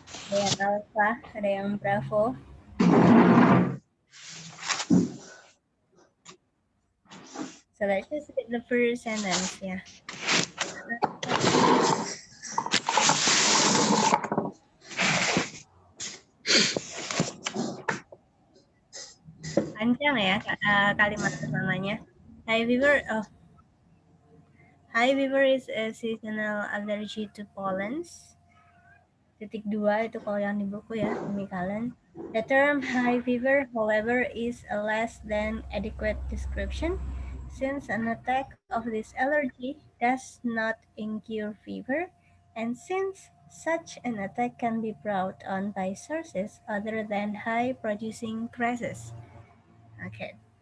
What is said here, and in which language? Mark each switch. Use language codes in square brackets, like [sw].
[id] Ada yang Alpha, ada yang Bravo. [en] So let's just read the first sentence ya. [id] Panjang ya kalimat pertamanya. [en] High fever. High fever is a seasonal allergy to pollens. [id] Titik 2 itu kalau yang di buku ya, semicolon. [en] The term high fever, however, is a less than adequate description, since an attack of this allergy does not incur fever, and since such an attack can be brought on by sources other than high-producing grasses. Oke.